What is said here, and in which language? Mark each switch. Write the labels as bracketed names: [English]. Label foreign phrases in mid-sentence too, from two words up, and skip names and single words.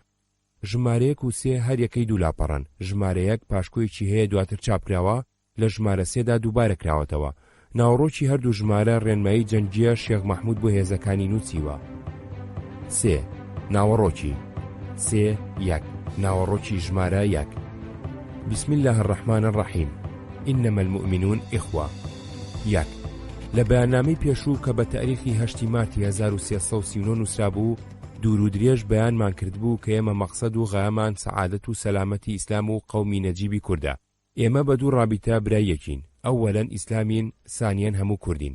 [Central Kurdish] ژمارەیەک و 3 هەر یەکەی دوو لاپەڕن. ژمارەیەک پاشکۆیەکی هەیە دواتر چاپکراوە لە ژمارە 3دا دووبارە کراوەتەوە. ناوڕۆکی هەردوو ژمارە ڕێنمایی جەنگیە شێخ مەحموود بۆ هێزەکانی نووسیوە. 3. ناوەڕۆکی 3 1 ناوەڕۆکی ژمارە 1. [Arabic] بسم الله الرحمن الرحیم. إنما المؤمنون إخوة. 1. [Central Kurdish] لە بەیاننامەی پێشوو کە بە تاریخی 8 مارتی 1339 نووسرابوو دوور و درێژ بەیانمان کردبوو کە ئێمە مەقسەد و غایەمان سەعادەت و سەلامەتی ئیسلام و قەومی نەجیبی کووردە. ئێمە بە دوو ڕابیتە برایەکین، ئەوەلەن ئیسلامین، ثانیەن هەموو کوردین.